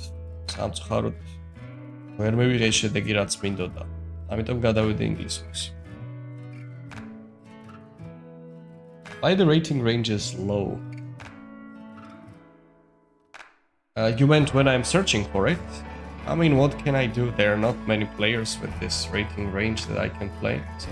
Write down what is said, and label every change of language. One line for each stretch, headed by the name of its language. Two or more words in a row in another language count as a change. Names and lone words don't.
Georgian: სამწუხაროდ ვერ მივიღე შედეგი რაც მინდოდა. ამიტომ გადავედი ინგლისურს.
English: Why the rating range is low? You meant when I'm searching for it? I mean, what can I do? There are not many players with this rating range that I can play, so...